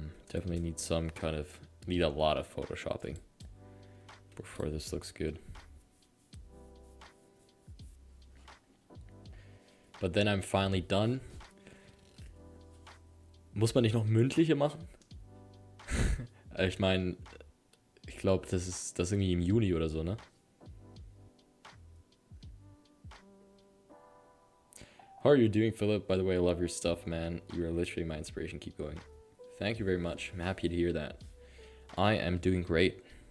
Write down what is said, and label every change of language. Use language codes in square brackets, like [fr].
[en] Definitely need a lot of photoshopping before this looks good. But then I'm finally done. [de] Muss man nicht noch mündliche machen? Ich meine, ich glaube, das ist irgendwie im Juni oder so, ne? [en] How are you doing, Philip? By the way, I love your stuff, man. You are literally my inspiration. Keep going. Thank you very much. I'm happy to hear that. I am doing great.